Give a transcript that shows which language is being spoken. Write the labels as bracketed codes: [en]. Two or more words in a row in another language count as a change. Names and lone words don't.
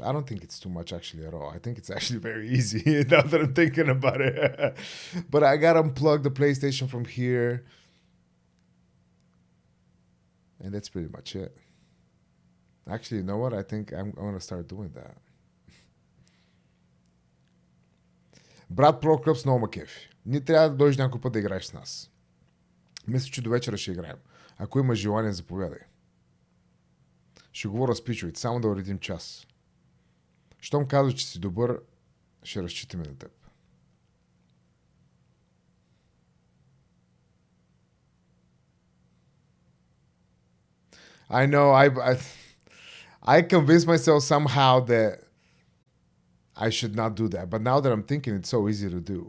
[en] I don't think it's too much actually at all. I think it's actually very easy now that I'm thinking about it. But I got to unplug the PlayStation from here. And that's pretty much it. Actually, you know what? I think I'm going to start doing that. [bg] Брат Прокръп много ма кефи. Ни трябва да дойдеш някой път да играеш с нас. Мисля, че до вечера ще играем. Ако имаш желание, заповядай. Ще говоря с пичовете, само да уредим час. Щом казваш, че си добър, ще разчитаме на теб. [en] I know, I convinced myself somehow that I should not do that. But now that I'm thinking, it's so easy to do.